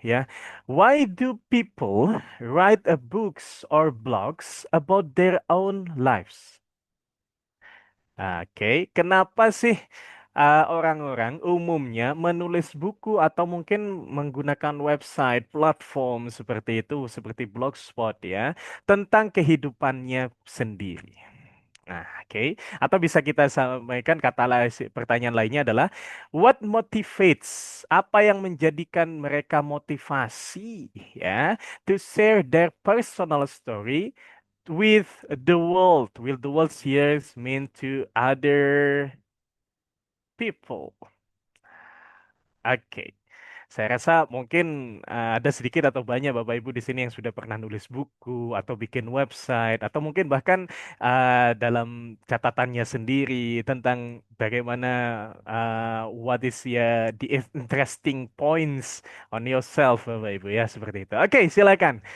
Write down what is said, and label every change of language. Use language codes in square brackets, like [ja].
[en] Ya, why do people write books or blogs about their own lives? [id] Oke, kenapa sih orang-orang umumnya menulis buku atau mungkin menggunakan website, platform seperti itu, seperti Blogspot ya, tentang kehidupannya sendiri? Nah, oke. Atau bisa kita sampaikan kata pertanyaan lainnya adalah [en] what motivates? [id] Apa yang menjadikan mereka motivasi ya [en] to share their personal story with the world? Will the world here mean to other people? [id] Oke. Saya rasa mungkin ada sedikit atau banyak Bapak Ibu di sini yang sudah pernah nulis buku atau bikin website atau mungkin bahkan dalam catatannya sendiri tentang bagaimana [en] what is ya the interesting points on yourself [id] Bapak Ibu ya seperti itu. Oke, silakan.